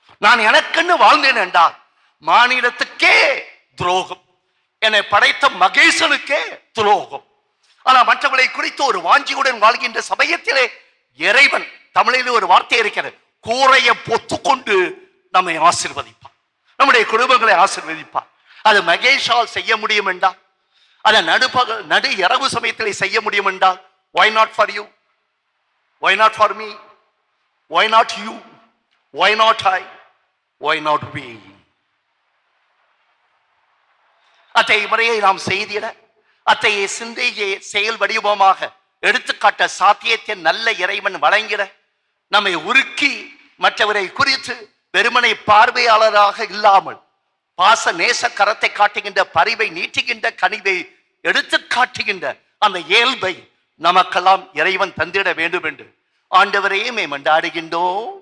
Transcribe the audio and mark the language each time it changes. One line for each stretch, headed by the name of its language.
Tamil: நான் எனக்குன்னு வாழ்ந்தேன் என்றால் மாநிலத்துக்கே துரோகம், என்னை படைத்த மகேசனுக்கே துரோகம். ஆனா மற்றவர்களை குறித்து ஒரு வாஞ்சியுடன் வாழ்கின்ற சமயத்திலே இறைவன், தமிழில் ஒரு வார்த்தை இருக்கிறது, கூரைய பொத்துக்கொண்டு நம்மை ஆசீர்வதிப்பார், நம்முடைய குடும்பங்களை ஆசீர்வதிப்பார். அது மகேஷால் செய்ய முடியும் என்றால்,
English: அதை நடு இரவு சமயத்தில் செய்ய முடியும் என்றால், why not for you, why not for me, why not you, why not I, why not we?
Tamil: அத்தகைய முறையை நாம் செய்திட, அத்தகைய சிந்தையை செயல் வடிவமாக எடுத்துக்காட்ட சாத்தியத்தின் நல்ல இறைவன் வழங்கிட, நம்மை உருக்கி மற்றவரை குறித்து வெறுமனை பார்வையாளராக இல்லாமல் பாச நேச கரத்தை காட்டுகின்ற, பரிவை நீட்டுகின்ற, கனிவை எடுத்து காட்டுகின்ற அந்த இயல்பை நமக்கெல்லாம் இறைவன் தந்திட வேண்டும் என்று ஆண்டவரையே மன்றாடுகின்றோம்.